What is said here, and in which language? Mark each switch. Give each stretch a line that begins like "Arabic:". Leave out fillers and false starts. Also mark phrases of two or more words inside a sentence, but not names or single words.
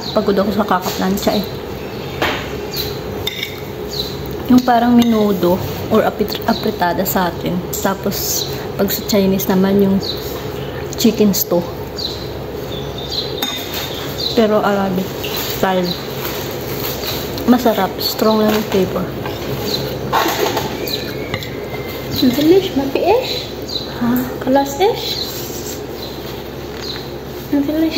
Filipino: Pagod ako sa kakaplansya eh. Yung parang minudo or apritada sa atin. Tapos, pag sa Chinese naman, yung
English: chicken stew. Pero Arabic style.
Filipino: Masarap. Strong lang yung flavor.
Arabic: ليش ما في ايش؟ Ha? خلاص ايش؟ ما في ليش؟